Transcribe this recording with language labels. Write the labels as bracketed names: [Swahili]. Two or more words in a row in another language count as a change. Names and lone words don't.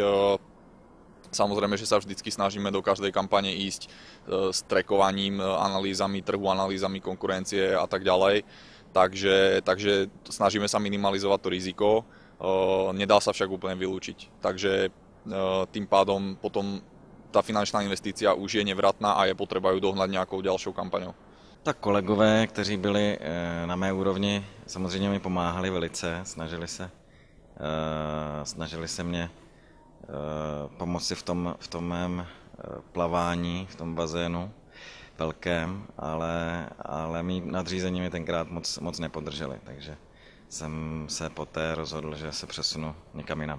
[Slovak] Samozrejme, že sa vždycky snažíme do každej kampane ísť s trackovaním, analýzami trhu, analýzami konkurencie a tak ďalej. Takže snažíme sa minimalizovať to riziko, nedá sa však úplne vylúčiť. Takže tým pádom potom tá finančná investícia už je nevratná a je [Czech] potřeba ju dohnat nějakou další kampaňou. Tak kolegové, kteří byli na mé úrovni, samozřejmě mi pomáhali velice, snažili se mě pomoci v tom mém plavání, v tom bazénu velkém, ale mý nadřízení mi tenkrát moc nepodrželi, takže jsem se poté rozhodl, že se přesunu někam jinam.